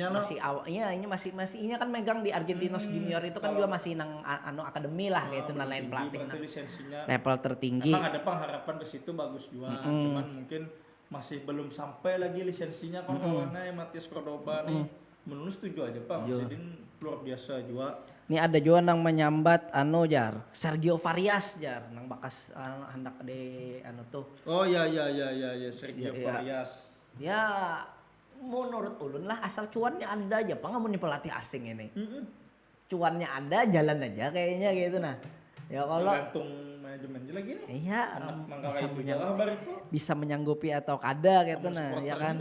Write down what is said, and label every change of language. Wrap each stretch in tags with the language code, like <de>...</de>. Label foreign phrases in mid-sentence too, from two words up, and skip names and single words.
<id>ini masih ini masih ini kan megang di Argentinos Junior itu kan juga masih nang akademi lah kayak itu lain pelatih. Lisensinya Level tertinggi. emang ada pengharapan ke situ bagus juga. Cuman mungkin masih belum sampai lagi lisensinya kawan-kawannya yang Matias Cordoba nih. Menurut setuju aja Pak. Jadi luar biasa juga.</id> <bjn>Ini ada juga nang menyambat jar Sergio Varias jar nang bakas hendak di tuh.</bjn> <id>Oh ya Sergio Ya. Varias. Ya menurut ulun lah asal cuannya ada aja Pak nggak pelatih asing ini. Cuannya ada jalan aja kayaknya gitu nah. Ya kalau tergantung manajemen lagi nih. Iya, bisa menyanggupi atau kada gitu nah, ya kan.</id>